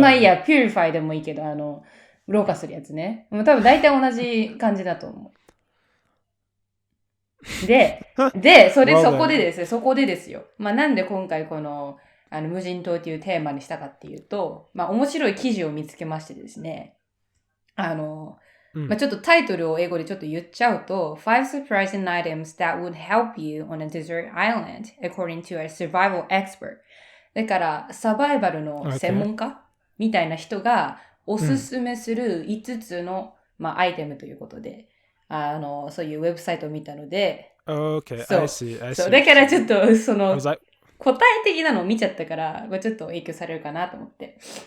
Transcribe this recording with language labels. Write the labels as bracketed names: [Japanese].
[Japanese] まあいいや、ピューリファイでもいいけど、ろ過するやつね。もう多分大体同じ感じだと思う。で、そこでですよ。まあなんで今回この、無人島っていうテーマにしたかっていうと、まあ面白い記事を見つけましてですね。まあちょっとタイトルを英語でちょっと言っちゃうと、 [English] Five surprising items that would help you on a desert island, according to a survival expert. [Japanese] だから、サバイバルの専門家みたいな人がおすすめする5つの、まあ、アイテムということで、そういうウェブサイトを見たので、 [English] Okay, [Japanese] そう [English] I see. [Japanese] そうだからちょっと、その、 [English] I was like, [Japanese] 答え的なのを見ちゃったから、まあ、ちょっと影響されるかなと思って。